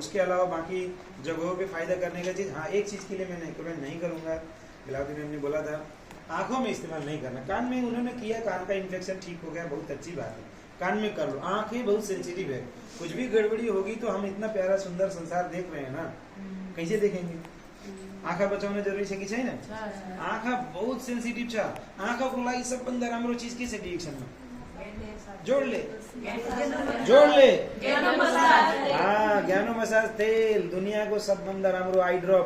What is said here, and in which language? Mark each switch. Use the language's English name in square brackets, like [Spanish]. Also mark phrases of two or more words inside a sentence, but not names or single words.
[Hindi] उसके अलावा बाकी जगहों पे फायदा करने का चीज, हाँ एक चीज के लिए मैं नहीं करूंगा, बिलावती मैम ने बोला था आंखों में इस्तेमाल नहीं करना। कान में उन्होंने किया, कान का इन्फेक्शन ठीक हो गया, बहुत अच्छी बात है, कान में कर लो। आंखें बहुत सेंसिटिव है, कुछ भी गड़बड़ी होगी तो हम इतना प्यारा सुंदर संसार देख रहे हैं ना, कैसे देखेंगे? [Nepali] आँखा बचाउन जरुरी छ कि छैन? आँखा बहुत सेंसिटिव छ। आँखाको लागि सबभन्दा राम्रो चीज के छ डिरेक्सनमा? जोडले ज्ञानो मसाज तेल, दुनियाँको सबभन्दा राम्रो [English] eye drop.